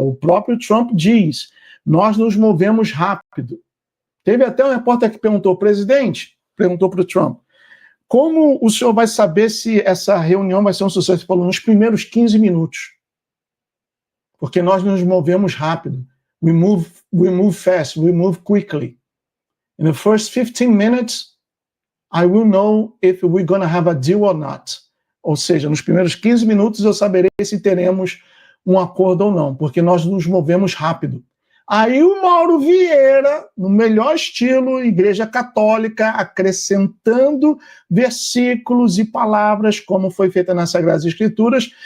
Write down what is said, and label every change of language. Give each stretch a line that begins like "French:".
Portuguese: O próprio Trump diz, nós nos movemos rápido. Teve até um repórter que perguntou, presidente, perguntou para o Trump, como o senhor vai saber se essa reunião vai ser um sucesso? Ele falou, nos primeiros 15 minutos. Porque nós nos movemos rápido.
English: We move fast, we move quickly. In the first 15 minutes, I will know if we're going to have a deal or not.
Portuguese: Ou seja, nos primeiros 15 minutos eu saberei se teremos um acordo ou não, porque nós nos movemos rápido. Aí o Mauro Vieira, no melhor estilo Igreja Católica, acrescentando versículos e palavras, como foi feita nas Sagradas Escrituras.